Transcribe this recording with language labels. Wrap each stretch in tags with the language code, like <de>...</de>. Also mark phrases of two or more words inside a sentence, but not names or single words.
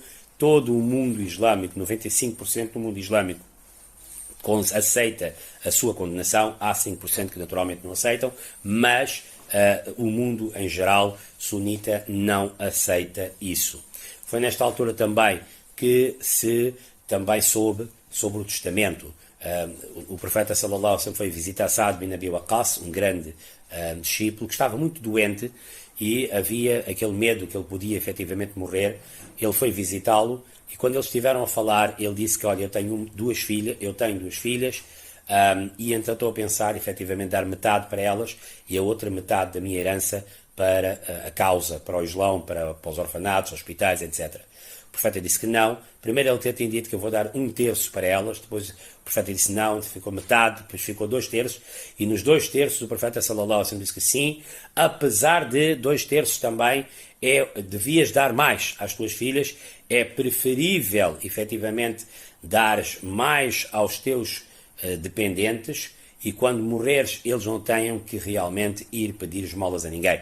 <pt>Todo o mundo islâmico, 95% do mundo islâmico, aceita a sua condenação. Há 5% que naturalmente não aceitam, mas o mundo em geral, sunita, não aceita isso. Foi nesta altura também que se também soube sobre o testamento. O profeta</pt> <ar>صلى الله عليه وسلم</ar> <pt>foi visitar Saad bin Abi Waqqas, um grande discípulo que estava muito doente e havia aquele medo que ele podia efetivamente morrer. Ele foi visitá-lo e quando eles estiveram a falar, ele disse que, olha, eu tenho duas filhas e então estou a pensar efetivamente dar metade para elas e a outra metade da minha herança para a causa, para o Islão, para os orfanatos, hospitais, etc. O profeta disse que não. Primeiro ele tinha dito que eu vou dar 1/3 para elas, depois o profeta disse não, ficou metade, depois ficou 2/3, e nos 2/3 o profeta</pt> <ar>صلى الله عليه وسلم</ar> <pt>disse que sim, apesar de 2/3 também devias dar mais às tuas filhas, é preferível efetivamente dares mais aos teus dependentes e quando morreres eles não tenham que realmente ir pedir esmolas a ninguém.</pt>